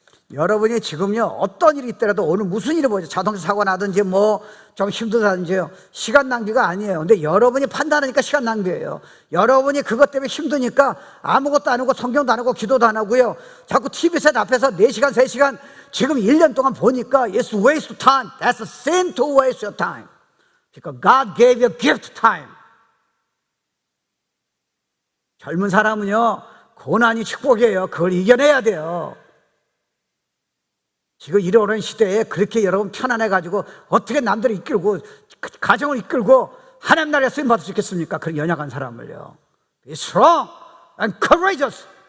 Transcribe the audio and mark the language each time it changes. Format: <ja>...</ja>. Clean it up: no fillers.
<ko>여러분이 지금요, 어떤 일이 있더라도 오늘 무슨 일이 보죠? 자동차 사고 나든지 좀 힘들다든지요. 시간 낭비가 아니에요. 근데 여러분이 판단하니까 시간 낭비예요. 여러분이 그것 때문에 힘드니까 아무것도 안 하고 성경도 안 하고 기도도 안 하고요. 자꾸 TV셋 앞에서 4시간, 3시간 지금 1년 동안 보니까</ko> <en>It's waste of time. That's a sin to waste your time. Because God gave you gift time.</en> <ko>젊은 사람은요, 고난이 축복이에요. 그걸 이겨내야 돼요. 지금 이러는 시대에 그렇게 여러분 편안해가지고 어떻게 남들을 이끌고 가정을 이끌고 하나님 나라에 쓰임 받을 수 있겠습니까? 그런 연약한 사람을요.</ko> <en>Be strong and courageous.</en>